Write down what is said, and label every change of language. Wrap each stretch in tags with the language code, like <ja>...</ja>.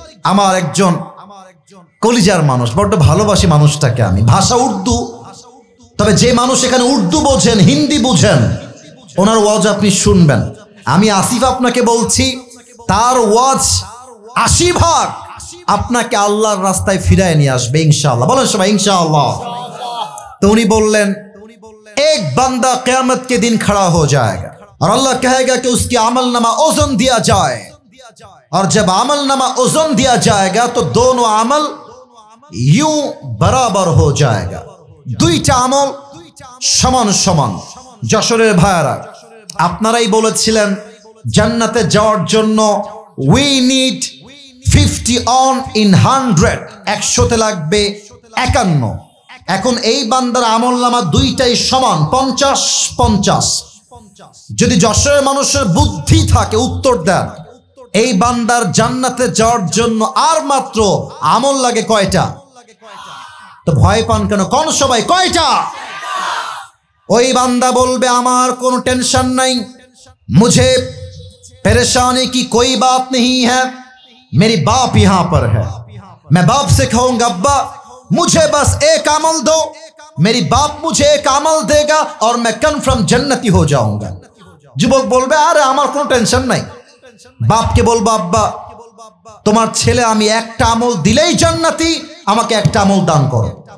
<bn>আমার একজন কলিজার মানুষ, বড্ড ভালোবাসি মানুষটাকে আমি। ভাষা উর্দু, তবে যে মানুষ এখানে উর্দু বোঝেন, হিন্দি বুঝেন, ওনার ওয়াজ আপনি শুনবেন। আমি আসিফ আপনাকে বলছি, তার ওয়াজ 80% আপনাকে আল্লাহর রাস্তায় ফিরায় নিয়ে আসবে ইনশাআল্লাহ। বলেন সবাই ইনশাআল্লাহ। তো উনি বললেন,</bn> <hi>एक बंदा क़यामत के दिन खड़ा हो जाएगा और अल्लाह कहेगा कि उसकी अमलनामा ओज़न दिया जाए, और जब अमलनामा ओज़न दिया जाएगा तो दोनों अमल यूं बराबर हो जाएगा।</hi> <bn>দুইটা আমল সমান সমান। যশোরের ভাইয়ারা, আপনারাই বলেছিলেন জান্নাতে যাওয়ার জন্য</bn> <en>we need 50 on in 100,</en> <bn>100-তে লাগবে 51। এখন এই বান্দার আমলনামা দুইটাই সমান, 50-50। যদি যশোরের মানুষের বুদ্ধি থাকে উত্তর দেন, এই বান্দার জান্নাতে যাওয়ার জন্য আর মাত্র আমল লাগে কয়টা? তো ভয় পান কেন? কোন সবাই কয়টা? ওই বান্দা বলবে আমার কোনো টেনশন নাই,</bn> <hi>मुझे परेशानी की कोई बात नहीं है, मेरी बाप यहाँ पर है, मैं बाप से कहूंगा अब्बा मुझे बस एक अमल दो, मेरी बाप मुझे एक अमल देगा और मैं कन्फर्म जन्नती हो जाऊंगा।</hi> <bn>যুবক বলবে আরে আমার কোনো টেনশন নাই। বাপকে বলবো আব্বা তোমার ছেলে আমি একটা আমল দিলেই জান্নাতি, আমাকে একটা আমল দান করো।</bn>